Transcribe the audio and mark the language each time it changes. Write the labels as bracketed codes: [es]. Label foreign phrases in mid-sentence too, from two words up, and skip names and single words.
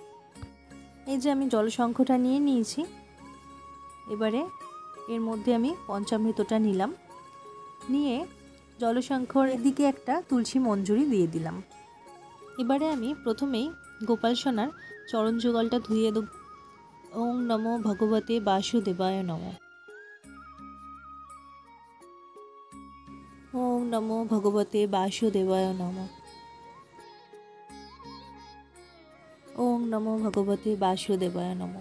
[bn] এই যে আমি জলশঙ্খটা নিয়ে নিয়েছি। এবারে এর মধ্যে আমি পঞ্চামৃতটা নিলাম, নিয়ে জলশঙ্খর দিকে একটা তুলসী মঞ্জুরি দিয়ে দিলাম। এবারে আমি প্রথমেই গোপাল সোনার চরণ যুগলটা ধুয়ে দেব। [sa] ওং নমো ভগবতে বাসুদেবায় নমঃ। ওং নমো ভগবতে বাসুদেবায় নমঃ। ওং নমো ভগবতে বাসুদেবায় নমঃ।